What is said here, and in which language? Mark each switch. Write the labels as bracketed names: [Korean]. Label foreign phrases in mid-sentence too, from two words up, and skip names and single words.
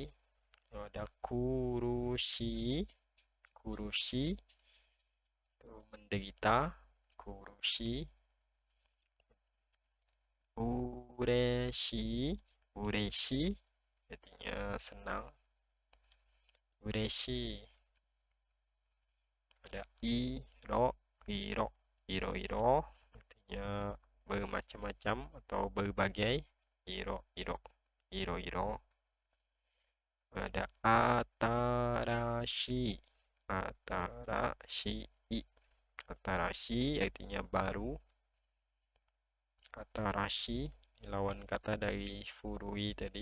[Indonesian] Lalu ada kurushi, kurushi itu menderita. Kurushi. Ureshi, ureshi artinya senang. Ureshi. Ada [Japanese] iro, iro, iro, iro [Indonesian] artinya bermacam-macam atau berbagai. [Japanese] Iro, iro, iro, iro. [Indonesian] Ada atarashi, atarashi, atarashi artinya baru. Atarashi lawan kata dari furui tadi.